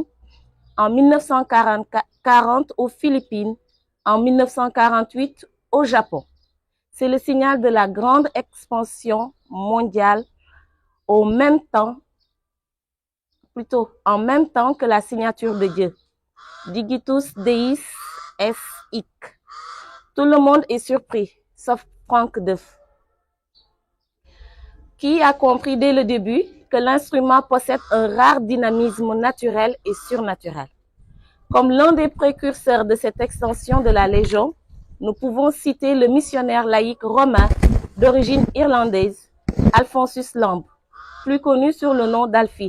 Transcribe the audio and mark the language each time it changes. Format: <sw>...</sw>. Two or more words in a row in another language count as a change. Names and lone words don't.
<fr>En 1940 aux Philippines. En 1948, au Japon. C'est le signal de la grande expansion mondiale en même temps que la signature de Dieu.</fr> <la>Digitus Deis est hic.</la> <fr>Tout le monde est surpris, sauf Franck Deuf, qui a compris dès le début que l'instrument possède un rare dynamisme naturel et surnaturel. Comme l'un des précurseurs de cette extension de la Légion, nous pouvons citer le missionnaire laïque romain d'origine irlandaise, Alphonsus Lamb, plus connu sous le nom d'Alfie.</fr>